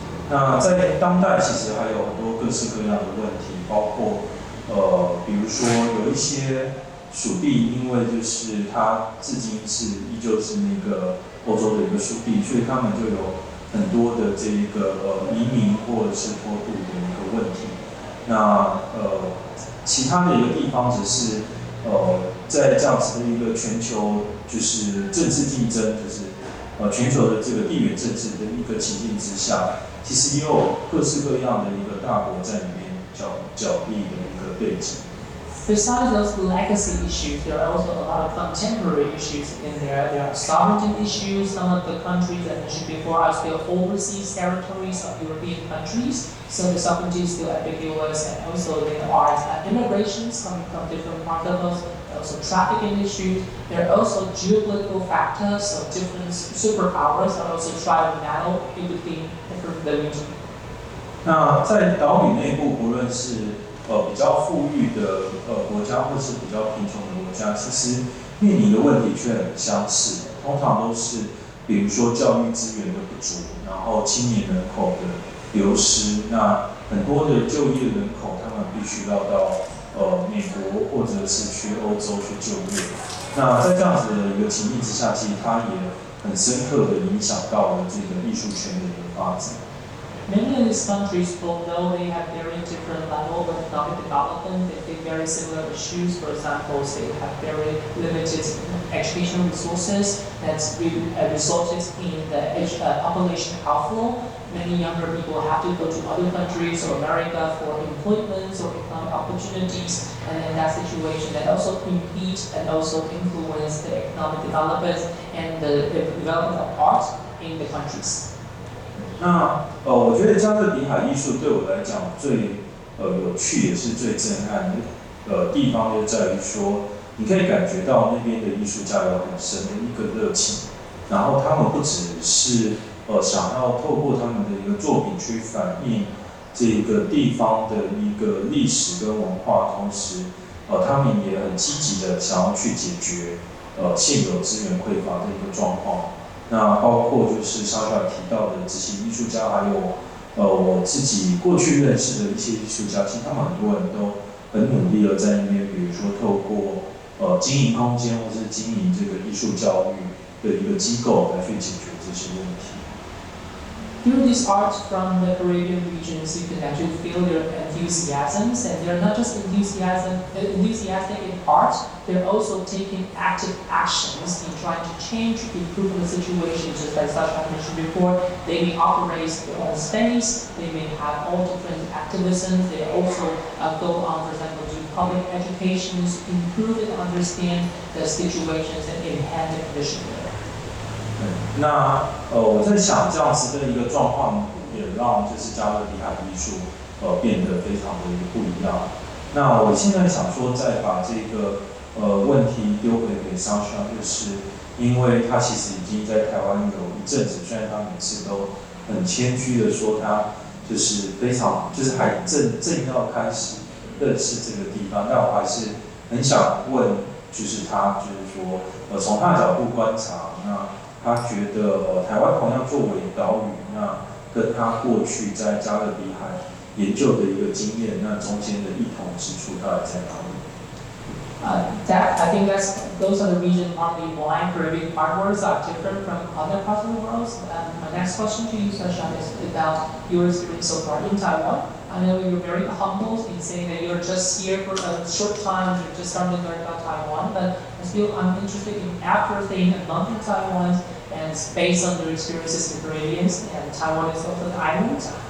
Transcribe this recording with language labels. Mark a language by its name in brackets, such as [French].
[Chinese] 那在当代，其实还有很多各式各样的问题，包括比如说有一些属地，因为就是它至今依旧是那个欧洲的一个属地，所以他们就有很多的这一个移民或者是脱渡的一个问题。那其他的一个地方只是在这样子的一个全球就是政治竞争，就是全球的这个地缘政治的一个情境之下，其实也有各式各样的一个大国在里面角力的一个背景。 [English] Besides those legacy issues, there are also a lot of contemporary issues in there. There are sovereignty issues. Some of the countries I mentioned before are still overseas territories of European countries, so the sovereignty is still ambiguous. And also there are immigrations coming from different parts of us. There are also trafficking issues. There are also geopolitical factors. So different superpowers are also trying to battle in between the region. [Chinese] 那在岛屿内部，不论是比较富裕的国家，或是比较贫穷的国家，其实面临的问题却很相似，通常都是比如说教育资源的不足，然后青年人口的流失，那很多的就业人口他们必须要到美国或者是去欧洲去就业。那在这样子的一个情境之下，其实它也很深刻的影响到了这个艺术圈的一个发展。 [English] Many of these countries, although they have very different level of economic development, they face very similar issues. For example, they have very limited educational resources that's resulted in the population outflow. Many younger people have to go to other countries or America for employment or economic opportunities, and in that situation, that also impede and also influence the economic development and the development of art in the countries. [Chinese] 那我觉得加勒比海艺术对我来讲最有趣也是最震撼的地方，就在于说，你可以感觉到那边的艺术家有很深的一个热情，然后他们不只是想要透过他们的一个作品去反映这个地方的一个历史跟文化，同时他们也很积极的想要去解决现有资源匮乏的一个状况。那包括就是Sasha提到的这些艺术家，还有我自己过去认识的一些艺术家，其实他们很多人都很努力的在那边，比如说透过经营空间或是经营这个艺术教育的一个机构来去解决这些问题。 [English] Through these arts from the Caribbean regions, you can actually feel their enthusiasms, and they're not just enthusiastic in art, they're also taking active actions in trying to change, improve the situation. Just like Sasha mentioned before, they may operate their own space, they may have all different activisms, they also go on, for example, do public educations, improve and understand the situations and enhance the condition there. [Chinese] 那我在想，这样子的一个状况也让就是加勒比海艺术变得非常的一个不一样。那我现在想说，再把这个问题丢回给Sasha，就是因为他其实已经在台湾有一阵子，虽然他每次都很谦虚的说他就是非常就是还正要开始认识这个地方，但我还是很想问，就是他就是说从他的角度观察，那他觉得台湾同样作为岛屿，那跟他过去在加勒比海研究的一个经验，那中间的异同之处到底在哪里 [English] ？I think those are the reasons partly why Caribbean artworks are different from other parts of the world. My next question to you, Sasha, is about your experience so far in Taiwan. I know you're very humble in saying that you're just here for a short time, you're just starting to learn about Taiwan, but still I'm interested in after staying a month in Taiwan and based on your experiences in the Caribbean, and Taiwan is also an island.